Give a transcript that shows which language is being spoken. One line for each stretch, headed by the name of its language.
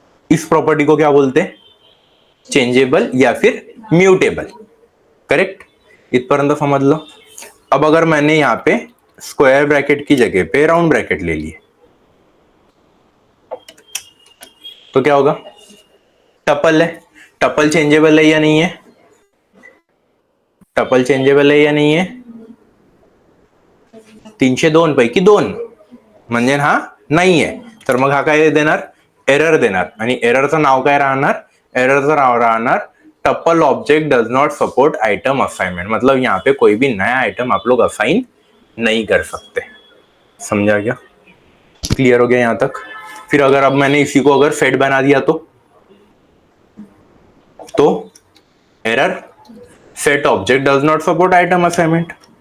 Hindi: इस प्रॉपर्टी को क्या बोलते हैं? चेंजेबल या फिर म्यूटेबल. करेक्ट?
Marathi: इतपर्यंत
Hindi: समझ लो. अब अगर मैंने यहाँ पे स्क्वायर ब्रैकेट की जगह पे राउंड ब्रैकेट ले लिए तो क्या होगा? टपल है. टपल चेंजेबल है या नहीं है?
Marathi: टपल चेंजेबल है या नाही आहे? 302 पैकी 2 म्हणजे हा नाही आहे. तर मग हा काय देणार? एरर देणार. आणि एररचं नाव काय राहणार? एररचं नाव राहणार
English: Tuple object does not support item assignment.
Hindi: मतलब यहाँ पे कोई भी नया आइटम आप लोग असाइन नहीं कर सकते. समझा क्या? क्लियर हो गया यहां तक? फिर अगर अब मैंने इसी को अगर सेट बना दिया तो error
English: Set object does not support item assignment.